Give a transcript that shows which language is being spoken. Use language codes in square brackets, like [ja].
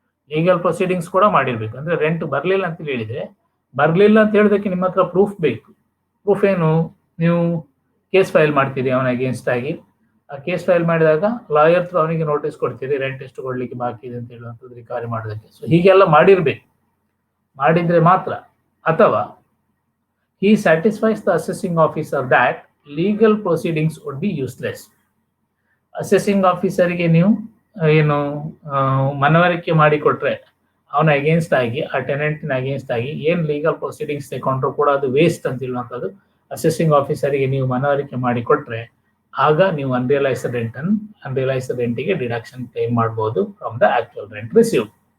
[kn] Legal proceedings ಕೂಡ ಮಾಡಿರ್ಬೇಕು. ಅಂದ್ರೆ ರೆಂಟ್ ಬರ್ಲಿಲ್ಲ ಅಂತ ಹೇಳಿದ್ರೆ, ಬರ್ಲಿಲ್ಲ ಅಂತ ಹೇಳೋದಕ್ಕೆ ನಿಮ್ಮ ಹತ್ರ ಪ್ರೂಫ್ ಬೇಕು. ಪ್ರೂಫ್ ಏನು? ನೀವು ಕೇಸ್ ಫೈಲ್ ಮಾಡ್ತೀರಿ ಅವನ ಅಗೇನ್ಸ್ಟ್ ಆಗಿ. ಆ ಕೇಸ್ ಫೈಲ್ ಮಾಡಿದಾಗ ಲಾಯರ್ ಥ್ರೂ ಅವನಿಗೆ ನೋಟಿಸ್ ಕೊಡ್ತೀರಿ ರೆಂಟ್ ಎಷ್ಟು ಕೊಡ್ಲಿಕ್ಕೆ ಬಾಕಿ ಇದೆ ಅಂತ ಹೇಳುವಂಥದ್ದು ರಿಕವರಿ ಮಾಡೋದಕ್ಕೆ. ಸೊ ಹೀಗೆಲ್ಲ ಮಾಡಿರ್ಬೇಕು, ಮಾಡಿದ್ರೆ ಮಾತ್ರ. ಅಥವಾ [en] he satisfies the assessing officer that legal proceedings would be useless. [kn] Accessing ಆಫೀಸರ್ಗೆ ನೀವು ಏನು ಮನವರಿಕೆ ಮಾಡಿಕೊಟ್ರೆ ಅವನ ಅಗೇನ್ಸ್ಟ್ ಆಗಿ, ಆ ಟೆನೆಂಟಿನ ಅಗೇನ್ಸ್ಟ್ ಆಗಿ ಏನು ಲೀಗಲ್ ಪ್ರೊಸೀಡಿಂಗ್ಸ್ ತಗೊಂಡ್ರು ಕೂಡ ಅದು ವೇಸ್ಟ್ ಅಂತ ಹೇಳುವಂಥದ್ದು ಅಸೆಸಿಂಗ್ ಆಫೀಸರ್ಗೆ ನೀವು ಮನವರಿಕೆ ಮಾಡಿಕೊಟ್ರೆ ಆಗ ನೀವು ಅನ್ರಿಯಲೈಸ್ಡ್ ರೆಂಟಿಗೆ ಡಿಡಕ್ಷನ್ ಕ್ಲೇಮ್ ಮಾಡಬಹುದು [en] From the actual rent received.